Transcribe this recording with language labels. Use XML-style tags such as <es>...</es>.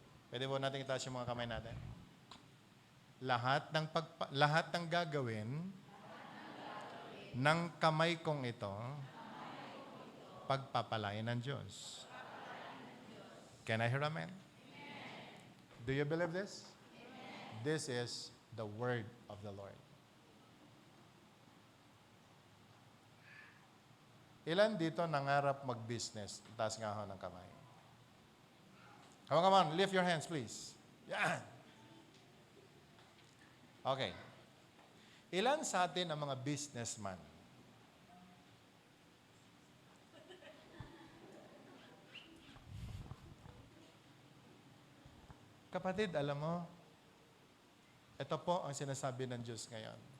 <tl>Pwede po natin itaas yung mga kamay natin. Lahat ng gagawin ng kamay kong ito, pagpapalain ng Diyos.</tl> <en>Can I hear amen? Do you believe this? This is the word of the Lord.</en> <tl>Ilan dito nangarap mag-business? Taas nga ho ng kamay.</tl> <en>Come on, lift your hands please.</en> <tl>Yan. Okay. Ilan sa atin ang mga businessman? Kapatid, alam mo, ito po ang sinasabi ng Diyos ngayon.</tl>